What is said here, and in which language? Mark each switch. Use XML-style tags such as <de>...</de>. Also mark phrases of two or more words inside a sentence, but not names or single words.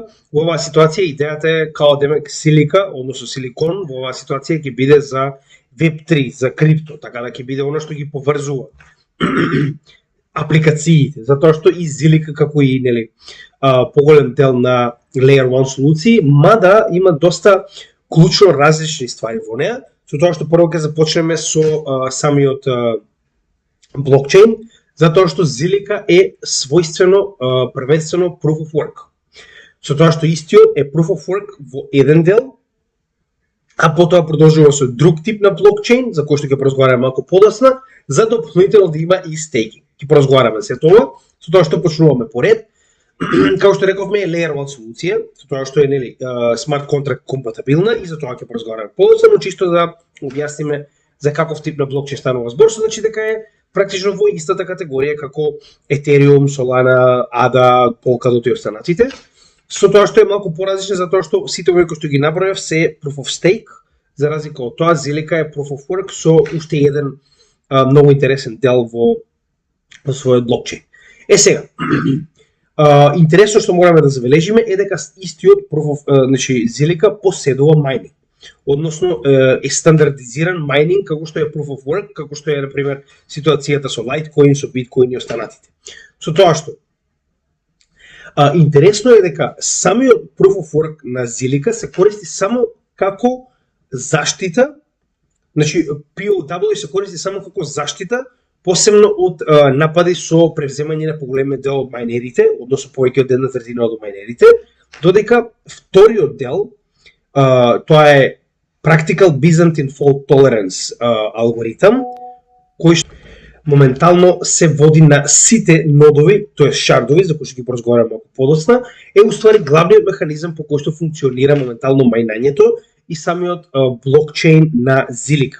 <mk>Во оваа ситуација идејата е као демек силика, односно силикон, во оваа ситуација ќе биде за Web3, за крипто, така да ќе биде оно што ги поврзува апликациите, затоа што и Зилика како и нели поголем дел на Layer 1 солуции, мада има доста клучно различни ствари во неа, со тоа што прво ќе започнеме со самиот блокчейн, затоа што Зилика е својствено првенствено</mk> <en>proof of work.</en> <mk>Со тоа што истиот е</mk> <en>proof of work</en> <mk>во еден дел, а потоа продолжува со друг тип на блокчейн, за кој што ќе поразговараме малку подоцна, за дополнително да има и стейкинг. Ќе поразговараме се тоа, со тоа што почнуваме поред. Како што рековме, е Layer 1 солуција, со тоа што е нели</mk> <en>smart contract</en> <mk>компатибилна и за тоа ќе поразговараме подоцна, но чисто да објасниме за каков тип на блокчейн станува збор, значи дека е практично во истата категорија како Ethereum, Solana, ADA, Polkadot и останатите. Со тоа што е малку поразлично затоа што сите овие кои што ги набројав се</mk> <en>proof of stake,</en> <mk>за разлика од тоа Зилика е</mk> <en>proof of work</en> <mk>со уште еден многу интересен дел во својот блокчейн. Сега, интересно што мораме да забележиме е дека истиот</mk> <en>proof of,</en> <mk>значи Зилика поседува майнинг. Односно е стандардизиран майнинг како што е</mk> <en>proof of work,</en> <mk>како што е на пример ситуацијата со Litecoin, со Bitcoin и останатите. Со тоа што интересно е дека самиот</mk> <en>proof of work</en> <mk>на Зилика се користи само како заштита, значи POW се користи само како заштита, посебно од напади со превземање на поголем дел од мајнерите, односно повеќе од 1/3 од мајнерите, додека вториот дел, тоа е</mk> <en>Practical Byzantine Fault Tolerance</en> <mk>алгоритам, кој што моментално се води на сите нодови, тоа е шардови, за кои што ги поразговараме малку подоцна, е уствари главниот механизам по кој што функционира моментално мајнањето и самиот блокчейн на Зилика.</mk>